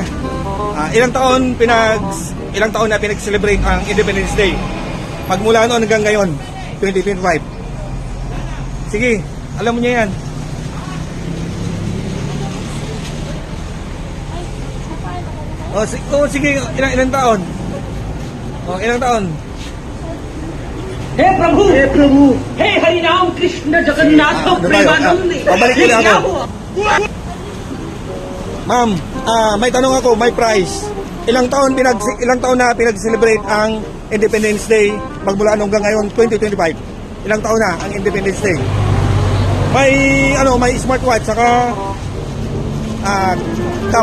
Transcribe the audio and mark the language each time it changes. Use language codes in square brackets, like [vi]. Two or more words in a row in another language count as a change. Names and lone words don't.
[tl] Ilang taon na pinag-celebrate ang Independence Day? Magmula noon hanggang ngayon, 2025. Sige, alam mo niya yan. Sige, ilang taon? Ilang taon? [sa] हे प्रभु हे हरि नाम कृष्ण जगन्नाथ प्रेमानंद [tl] Babalik ko na ako. Ma'am, may tanong ako, may prize. Ilang taon na pinag-celebrate ang Independence Day magmula hanggang ngayon 2025? Ilang taon na ang Independence Day? May smartwatch saka cup.